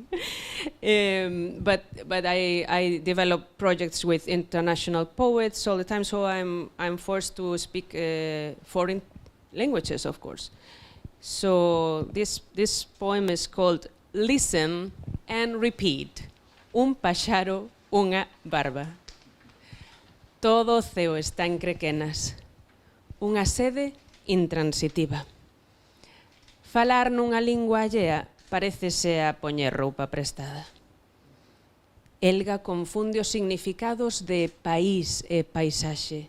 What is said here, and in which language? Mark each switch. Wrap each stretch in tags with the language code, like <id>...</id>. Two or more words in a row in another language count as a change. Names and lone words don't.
<en>But I develop projects with international poets all the time, so I'm forced to speak foreign languages, of course. So this poem is called Listen and Repeat.</en> <gl>Un páxaro, unha barba. Todo o ceo está en crequenas. Unha sede intransitiva. Falar nunha lingua allea parécese a poñer roupa prestada. Elga confunde os significados de país e paisaxe.</gl>